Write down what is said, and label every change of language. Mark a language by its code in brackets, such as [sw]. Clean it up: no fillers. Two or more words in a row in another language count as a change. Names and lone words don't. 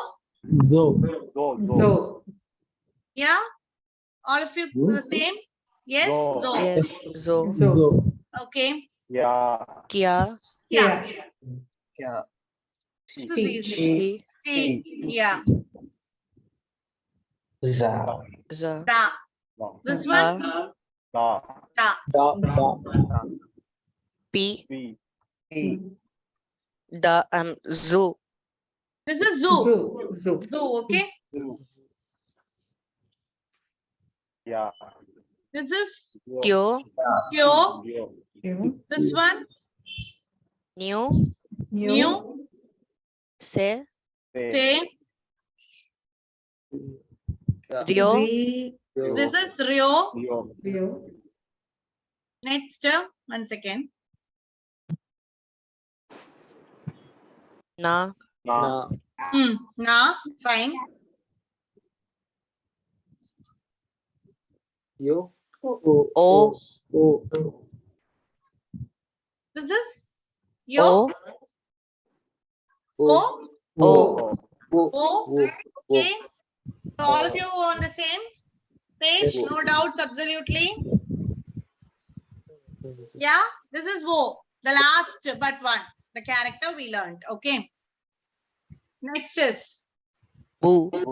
[en] Do. Yeah. All of you the same? Yes. Zo. Yes. Zo. Okay. [ja] Kia. [en] Yeah. This is easy. [ja] She. [en] C. Yeah. [ja] Za. Za. Da. [en] This one. Da. P. Da. Zoo. This is zoo. Zoo. Okay. This is [ja] Kyo. [en] Kyo. This one. [ja] New. New. Se. Say. Rio. [en] This is Rio. Next. 1 second. [ja] Na. [en] Na. Fine. [ja] O. [en] This is Yo. [ja] O. O. O. O. [en] Okay. So all of you on the same page? No doubts, absolutely. Yeah, this is Wo, the last but one, the character we learned. Okay. Next is [ja] Bu.